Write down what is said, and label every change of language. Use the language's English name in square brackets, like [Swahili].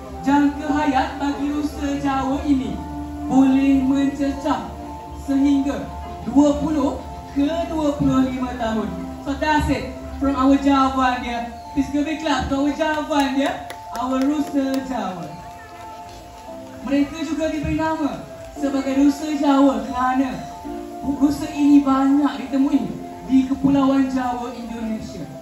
[Malay] Jangka hayat bagi rusa Jawa ini boleh mencecah sehingga 20 ke 25 tahun. [English] So that's it from our jawapan dia. Please give a clap to our jawapan dia, our rusa Jawa. [Malay] Mereka juga diberi nama sebagai rusa Jawa kerana rusa ini banyak ditemui di Kepulauan Jawa, Indonesia.